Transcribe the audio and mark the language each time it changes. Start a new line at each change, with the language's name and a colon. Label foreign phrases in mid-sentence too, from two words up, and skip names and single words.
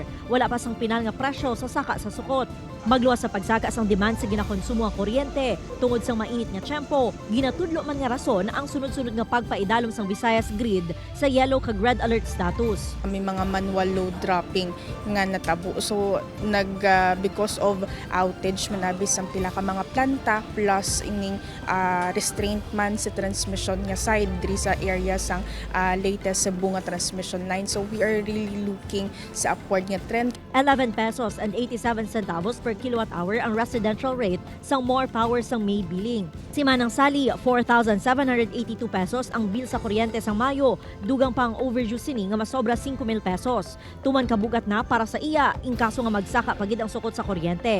Hiligaynon: Wala pa sang pinal nga presyo sa saka sa sukot. Magluwas sa pagsaka sang demand sa ginakonsumo ang kuryente tungod sang mainit nga tiyempo, ginatudlo man nga rason ang sunod-sunod nga pagpaidalom sang Visayas grid sa yellow kag
English: red alert status.
Hiligaynon: May mga
English: manual load dropping
Hiligaynon: nga natabo.
English: So because of outage
Hiligaynon: manabi sang pila ka mga planta plus ining restraint man sa transmission nga side diri sa area sang latest sa bunga transmission line.
English: So we are really looking sa upward nga trend. 11 pesos and 87 centavos per kilowatt hour ang residential rate sang more power sang May billing.
Hiligaynon: Si Manang Sali, 4,782 pesos ang bill sa kuryente sang Mayo, dugang pang overdue sini nga masobra 5,000 pesos. Tuman kabugat na para sa iya, in kaso nga magsaka pagid ang sukot sa kuryente.